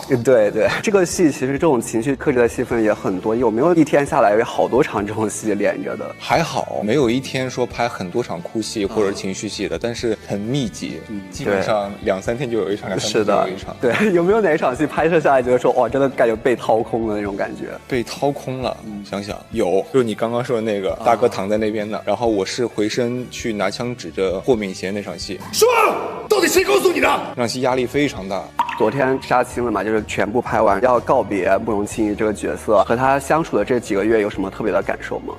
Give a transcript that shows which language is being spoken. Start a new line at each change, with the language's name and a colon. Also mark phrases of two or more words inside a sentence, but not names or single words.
Chinese: 對，這個戲其實這種情緒克制的戲份也很多，有沒有一天下來有好多場這種戲連着的？還好，沒有一天說拍很多場哭戲或者情緒戲的，但是很密集，基本上2-3天就有一場，2-3天就有一場。對，有沒有哪一場戲拍攝下來覺得說哇，真的感覺被掏空了那種感覺？被掏空了，想想有，就是你剛剛說的那個大哥躺在那邊呢，然後我是回身去拿槍指着霍敏賢那場戲。說，到底誰告訴你的？那場戲壓力非常大。昨天殺青了嘛，就是全部拍完，要告別慕容清逸這個角色，和他相處的這幾個月有什麼特別的感受嗎？